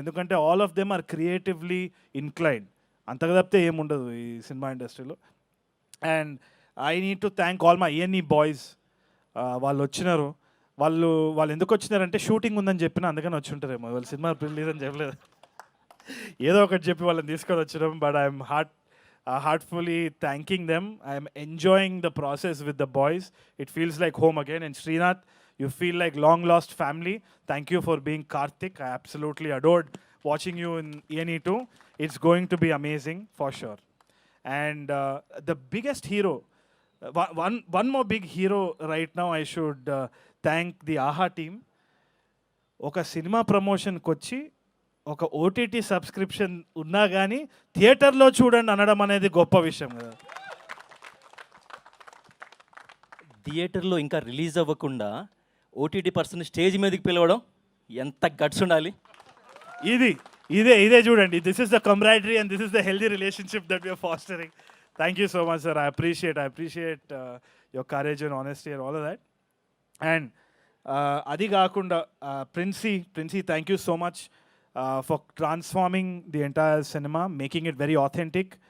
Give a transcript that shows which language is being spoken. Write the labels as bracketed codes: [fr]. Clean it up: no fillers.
[te] ఎందుకంటే [en] All of them are creatively inclined. [te] అంతగా తప్పితే ఏముండదు ఈ సినిమా ఇండస్ట్రీలో. [en] And I need to thank all my ENE boys. [te] వాళ్ళు వచ్చినారు. వాళ్ళు ఎందుకు వచ్చినారంటే షూటింగ్ ఉందని చెప్పిన అందుకని వచ్చి ఉంటారేమో. వాళ్ళు సినిమా రిలీజ్ అని చెప్పలేదు, ఏదో ఒకటి చెప్పి వాళ్ళని తీసుకొని వచ్చినాం. [en] But I'm heartfully thanking them. I'm enjoying the process with the boys. It feels like home again. And Srinath, you feel like long lost family. Thank you for being Karthik. I absolutely adored watching you in ENE 2. It's going to be amazing for sure. And the biggest hero, one more big hero right now, I should thank the AHA team. [te] ఒక cinema ప్రమోషన్కి వచ్చి ఒక OTT subscription ఉన్నా కానీ థియేటర్లో చూడండి అనడం అనేది గొప్ప విషయం కదా. థియేటర్లో ఇంకా రిలీజ్ అవ్వకుండా ఓటీటీ పర్సన్ స్టేజ్ మీదకి పిలవడం ఎంత గట్స్ ఉండాలి. ఇదే చూడండి. [en] This is the camaraderie and this is the healthy relationship that we are fostering. Thank you so much, sir. I appreciate your courage and honesty and all of that. And [te] అది కాకుండా [en] Princey, thank you so much for transforming the entire cinema, making it very authentic.